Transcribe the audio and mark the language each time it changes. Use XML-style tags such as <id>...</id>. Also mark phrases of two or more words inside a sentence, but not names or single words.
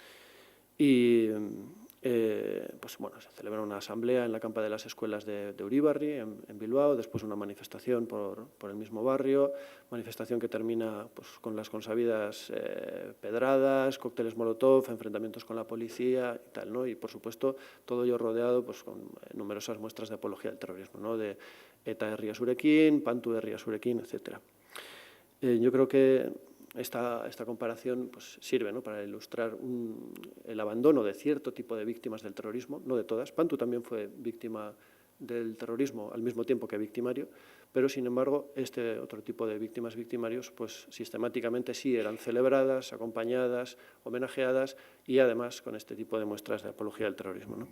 <es>Y pues bueno, se celebra una asamblea en la campa de las escuelas de Uribarri, en Bilbao, después una manifestación por el mismo barrio, manifestación que termina pues, con las consabidas pedradas, cócteles molotov, enfrentamientos con la policía y tal, ¿no? Y, por supuesto, todo ello rodeado pues, con numerosas muestras de apología del terrorismo, ¿no?, de</es> <eu>ETA herria zurekin, Pantu herria zurekin,</eu> <es>etcétera. Yo creo que esta comparación pues, sirve, ¿no?, para ilustrar el abandono de cierto tipo de víctimas del terrorismo, no de todas. Pantu también fue víctima del terrorismo al mismo tiempo que victimario, pero, sin embargo, este otro tipo de víctimas victimarios pues, sistemáticamente sí eran celebradas, acompañadas, homenajeadas y, además, con este tipo de muestras de apología del terrorismo, ¿no?</es>